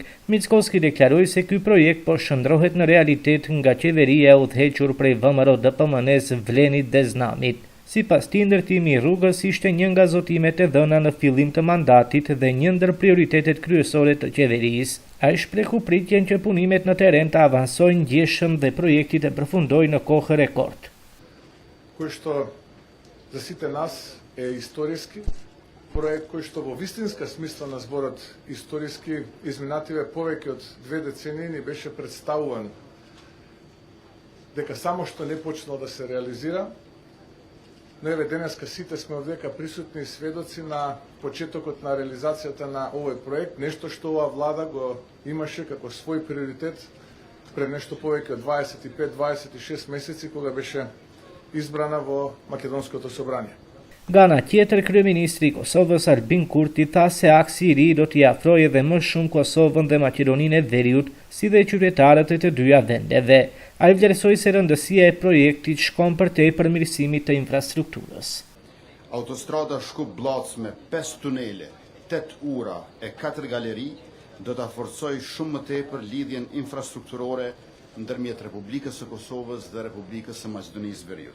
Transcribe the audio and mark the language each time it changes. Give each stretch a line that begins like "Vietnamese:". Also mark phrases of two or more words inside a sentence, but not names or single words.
Albanian: Mickoski deklaroi se ky projekt po shndrohet në realitet nga qeveria e udhëhequr prej VMRO-DPMN-s Vlenit dhe Znamit. Sipas tij, ndërtimi i rrugës ishte një nga zotimet e dhëna në fillim të mandatit dhe një ndër prioritetet kryesore të qeverisë. Ai shprehu pritjen që punimet në terren të avansojnë ndjeshëm dhe projekti të përfundojë në kohë rekord.
Macedonian: За сите нас е историски проект кој што во вистинска смисла на зборот историски изминативе повеќе од 2 децении ни беше представуван дека само што не почнал да се реализира, но еве денеска сите сме овдека присутни сведоци на почетокот на реализацијата на овој проект, нешто што оваа влада го имаше како свој приоритет пред нешто повеќе од 25-26 месеци кога беше избрана во Македонското собрание.
Albanian: Nga ana tjetër, kryeministri i Kosovës Albin Kurti tha se aksi i ri do t'i afrojë edhe më shumë Kosovën dhe Maqedoninë e Veriut, si dhe qytetarët e të dyja vendeve. Ai vlerësoi se rëndësia e projektit shkon përtej përmirësimit të infrastrukturës. Autostrada Shkup-Blac me 5 tunele, 8 ura e 4 galeri do ta forcojë shumë më tepër lidhjen infrastrukturore ndërmjet Republikës së Kosovës dhe Republikës së Maqedonisë Veriut.